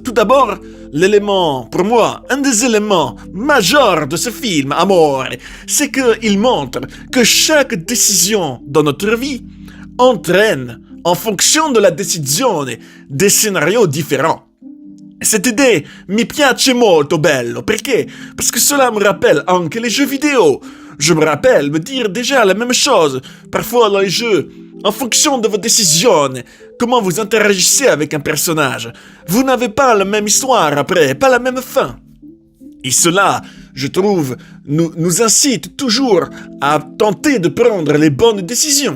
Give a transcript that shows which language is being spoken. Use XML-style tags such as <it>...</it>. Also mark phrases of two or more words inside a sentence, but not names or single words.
<fr>Tout d'abord, l'élément, pour moi, un des éléments majeurs de ce film, Amore, c'est qu'il montre que chaque décision dans notre vie entraîne, en fonction de la décision, des scénarios différents. Cette idée</fr> <it>mi piace molto bello,</it> <fr>perché? Parce que cela me rappelle anche les jeux vidéo. Je me rappelle me dire déjà la même chose, parfois dans les jeux, en fonction de vos décisions, comment vous interagissez avec un personnage. Vous n'avez pas la même histoire après, pas la même fin. Et cela, je trouve, nous incite toujours à tenter de prendre les bonnes décisions.</fr>